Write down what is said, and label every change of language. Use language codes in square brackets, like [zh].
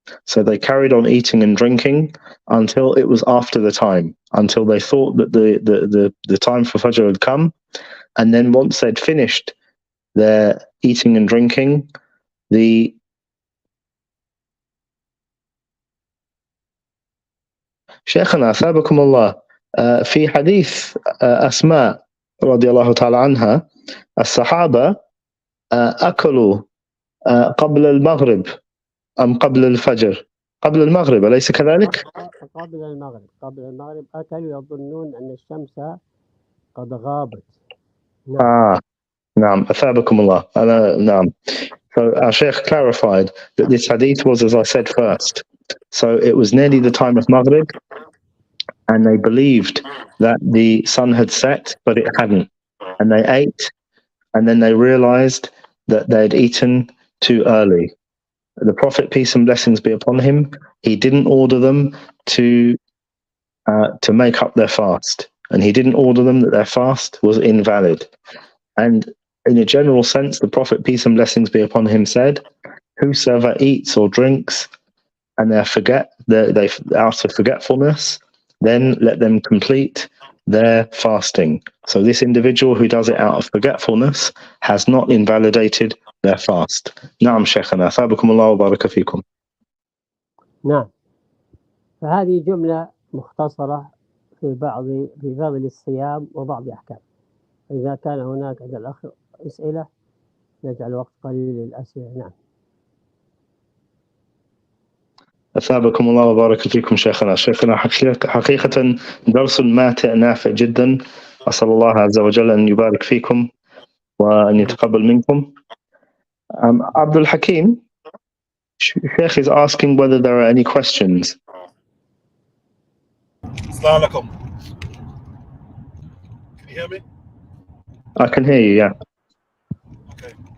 [en] So they carried on eating and drinking until it was after the time, until they thought that the time for Fajr had come, and then once they'd finished their eating and drinking, the [ar] شيخنا ثابكم الله في حديث أسماء رضي الله تعالى عنها الصحابة أكلوا قبل المغرب أم قبل الفجر؟ قبل المغرب أليس كذلك؟ قبل المغرب أكلوا يظنون أن الشمس قد غابت. نعم أثابكم الله. نعم. [en] So our Sheikh clarified that this hadith was, as I said first. So it was nearly the time of Maghrib, and they believed that the sun had set, but it hadn't. And they ate, and then they realized that they had eaten too early. The Prophet, peace and blessings be upon him, he didn't order them to make up their fast. And he didn't order them that their fast was invalid. And in a general sense, the Prophet, peace and blessings be upon him, said, whosoever eats or drinks and they out of forgetfulness, then let them complete their fasting. So this individual who does it out of forgetfulness has not invalidated their fast. [ar] نعم شيخنا أثابكم الله وبارك فيكم. نعم. فهذه جملة مختصرة في فضل الصيام وبعض أحكام. إذا كان هناك عند الأخ أسئلة نجعل وقت قليل للأسئلة. نعم. أثابكم الله وبارك فيكم شيخنا. حقيقة درس ماتع نافع جدا. أسأل الله عز وجل أن يبارك فيكم وأن يتقبل منكم. [en] Abdul Hakim, Sheikh is asking whether there are any questions. Assalamu alaikum. Can you hear me? I can hear you, yeah. Okay.